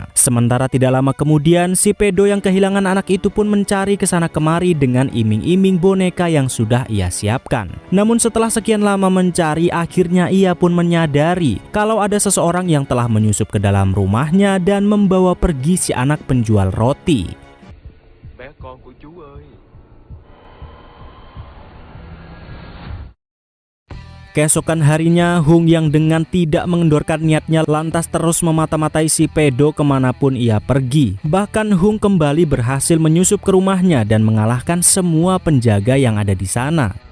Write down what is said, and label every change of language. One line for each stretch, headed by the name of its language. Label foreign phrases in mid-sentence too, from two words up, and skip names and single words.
Indonesian: Sementara tidak lama kemudian, si pedo yang kehilangan anak itu pun mencari ke sana kemari dengan iming-iming boneka yang sudah ia siapkan. Namun setelah sekian lama mencari, akhirnya ia pun menyadari kalau ada seseorang yang telah menyusup ke dalam rumahnya dan membawa pergi si anak penjual roti.
Vietnamese: Bé con của chú ơi.
Indonesian: Keesokan harinya, Hung yang dengan tidak mengendorkan niatnya lantas terus memata-matai si pedo kemanapun ia pergi. Bahkan Hung kembali berhasil menyusup ke rumahnya dan mengalahkan semua penjaga yang ada di sana.